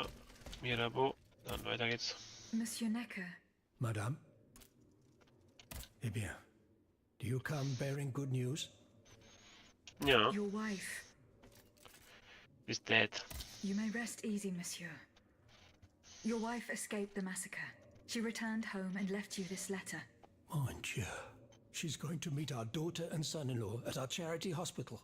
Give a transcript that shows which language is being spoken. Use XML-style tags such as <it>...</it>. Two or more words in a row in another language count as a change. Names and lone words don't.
<de>Mirabeau, dann weiter geht's.</de> <fr>Monsieur Necker. Madame? Eh bien,</fr> <en>do you come bearing good news?</en> <de>Ja.</de> <en>Your wife. Is dead. You may rest easy, monsieur. Your wife escaped the massacre. She returned home and left you this letter.</en> <fr>Mon Dieu.</fr> <en>She's going to meet our daughter and son-in-law at our charity hospital.</en>